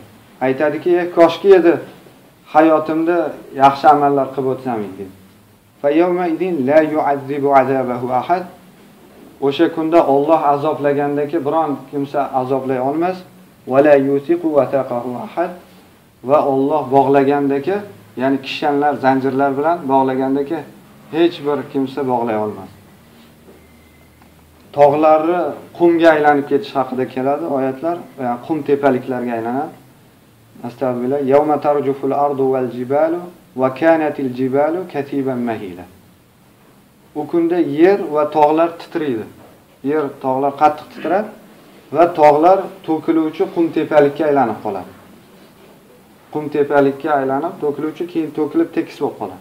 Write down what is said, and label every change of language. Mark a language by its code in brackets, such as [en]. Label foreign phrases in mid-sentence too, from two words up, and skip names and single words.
[uz] Aytadiki, koshki edi hayotimda yaxshi amallar qilib o'tsam edi. [ar] فيومئذ لا يعذب عذابه أحد. [uz] O'sha kunda Alloh azoblagandagi biron kimsa azoblay olmas. [ar] ولا يوثق وثاقه أحد. [uz] Va Alloh bog'lagandagi, ya'ni kishanlar, zanjirlar bilan bog'lagandagi hech bir kimsa bog'lay olmas. Tog'larni qumga aylanib ketish haqida keladi oyatlar, ya'ni qum tepaliklarga aylanadi. [ar] أستغفر الله يوم ترجف الأرض والجبال وكانت الجبال كثيبا مهيلا. [uz] U kunda yer va tog'lar titraydi. Yer, tog'lar qattiq titradi va tog'lar to'kiluvchi qum tepalikka aylanib qoladi. Qum tepalikka aylanib, to'kiluvchi keyin to'kilib tekis bo'lib qoladi.